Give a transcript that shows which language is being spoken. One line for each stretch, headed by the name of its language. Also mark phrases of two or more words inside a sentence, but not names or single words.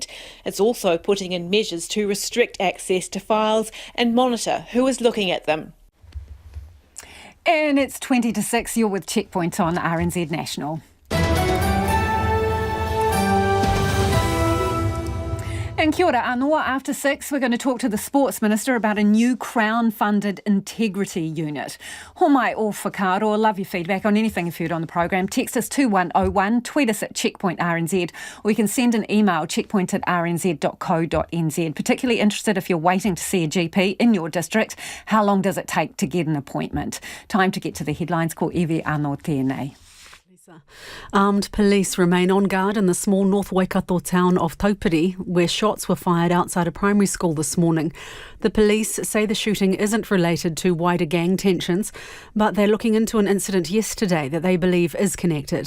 English: It's also putting in measures to restrict access to files and monitor who is looking at them. And it's 20 to 6. You're with Checkpoint on RNZ National. And
Māori: kia ora anō,
English: after 6, we're going to talk to the Sports Minister about a new Crown-funded integrity unit.
Māori: Homai o whakaaro,
English: love your feedback on anything you've heard on the programme. Text us 2101, tweet us at Checkpoint RNZ, or you can send an email, checkpoint@rnz.co.nz. Particularly interested if you're waiting to see a GP in your district, how long does it take to get an appointment? Time to get to the headlines.
Māori: Ko iwi anō tēnei.
English: Armed police remain on guard in the small North Waikato town of Taupiri, where shots were fired outside a primary school this morning. The police say the shooting isn't related to wider gang tensions, but they're looking into an incident yesterday that they believe is connected.